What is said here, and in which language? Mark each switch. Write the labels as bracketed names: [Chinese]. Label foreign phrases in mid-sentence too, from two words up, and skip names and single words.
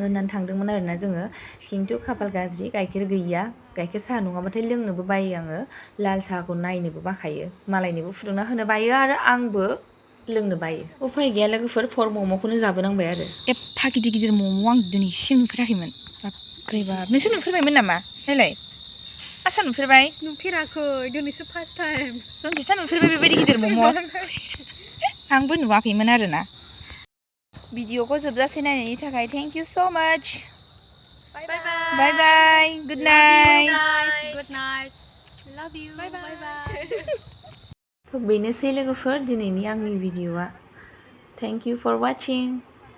[Bodo] होननानै थांदोंमोन आरोना जोङो खिन्थु खाफाल गाज्रि गाइखेर गैया गाइखेर साहा नङाबाथाय लोंनोबो बायो आङो लाल साहाखौ नायनोबो बाखायो मालायनोबो फुदुंना होनो बायो आरो आंबो लोंनो बायो उफाय गैया लोगोफोर फर मम'खौनो जाबोनांबाय आरो एफा गिदिर मम' आं दिनैसिम नुफेराखैमोन बाबरे बाब नोंसोर नुफेरबायमोन नामा नायलाय आसा नुफेरबाय नुफेराखै दिनैसो [English] first time [Bodo] रनजिता नुफेरबाय बेबायदि गिदिर मम' आंबो नुवाखैमोन आरोना भिडिअखौ जोबजासे नायनायनि थाखाय [English] thank you so much bye bye good night love you. Bye bye. [Bodo] थ' बेनोसै लोगोफोर दिनैनि आंनि भिडिअ'आ। [English] thank you for watching.